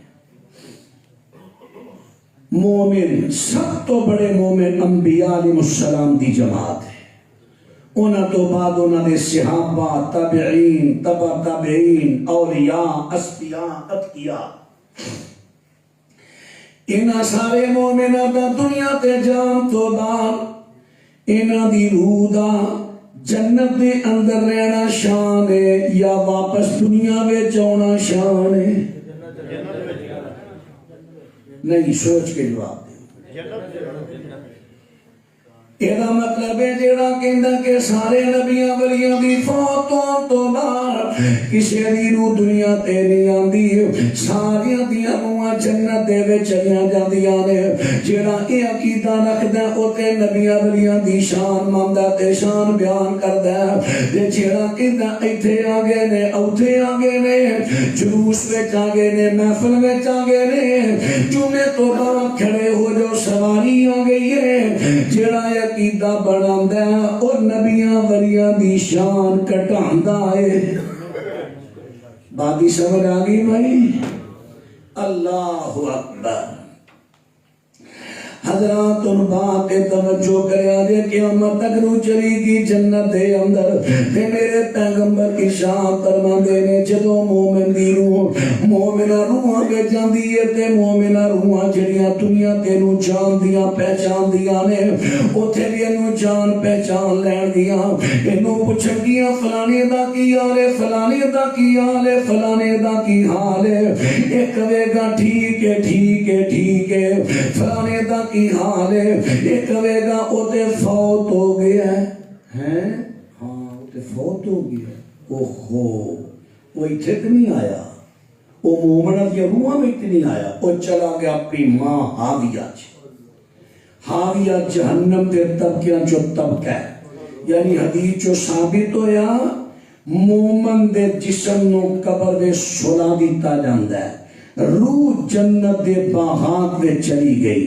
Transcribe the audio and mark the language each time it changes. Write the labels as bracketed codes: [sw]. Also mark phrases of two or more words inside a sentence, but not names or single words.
[pa] مومن سب تو بڑے مومن انبیاء [ar] علیہ السلام [pa] دی جماعت ہے. انہاں تو بعد انہاں دے صحابہ، تابعین، تبع تابعین، اولیاء، اصفیاء، اتقیاء. انہاں سارے مومناں دا دنیا تے جان تو بعد انہاں دی روح دا جنت دے اندر رہنا شان ہے یا واپس دنیا وچ آنا شان ہے؟ نہیں، سوچ کے جواب دے. یہ مطلب ہے جیڑا کہندا کہ سارے نبیاں ولیاں دی فوت ہون تو بعد کسی دی روح دنیا تے نہیں آندی، ساریاں دیاں روحاں جنت دے وچ چلیاں جاندیاں نے. جیڑا یہ عقیدہ رکھدا او تے نبیاں ولیاں دی شان ماندا تے شان بیان کردا ہے. جیڑا کہندا ایتھے آ گئے نے، اوتھے آ گئے نے، جلوس وچ آ گئے نے، محفل وچ آ گئے نے، جمعے تو بعد کھڑے ہو جو سواری آ گئی ہے. جیڑا عقیدہ بناوندا ہے اور نبیاں ولیاں دی شان گھٹاندا ہے. باقی سمجھ آ گئی بھائی؟ [ar] اللہ اکبر. [pa] حضرات ان بات توجہ کریا دے قیامت تک رو چلی گی جنت دے اندر. تے میرے پیغمبر ارشاد فرماندے نے جدوں مومن دی روح مومنہ روحاں وچ جاندی ہے تے مومنہ روحاں جڑیاں دنیا تے نوں جاندیاں پہچاندیاں نے، اوتھے بھی اینوں جان پہچان لین دیاں. اینوں پوچھن گیاں فلانے دا کی حال ہے، فلانے دا کی حال ہے، فلانے دا کی حال ہے. اے کہے گا ٹھیک ہے ٹھیک ہے ٹھیک ہے. فلانے دا کی حال ہے، یہ کہے گا او تے فوت ہو گیا ہے. ہاں او تے فوت ہو گیا. اوہو وہ اتھے تے نہیں آیا، وہ مومنہ کی روحاں میں تے نہیں آیا، وہ چلا گیا اپنی ماں حاویہ. حاویہ جہنم دے طبقیاں جو طبقہ ہے. یعنی حدیث جو ثابت ہویا مومن دے جسم نو قبر دے سلا دیتا جاندا ہے، روح جنت دے باغات میں چلی گئی.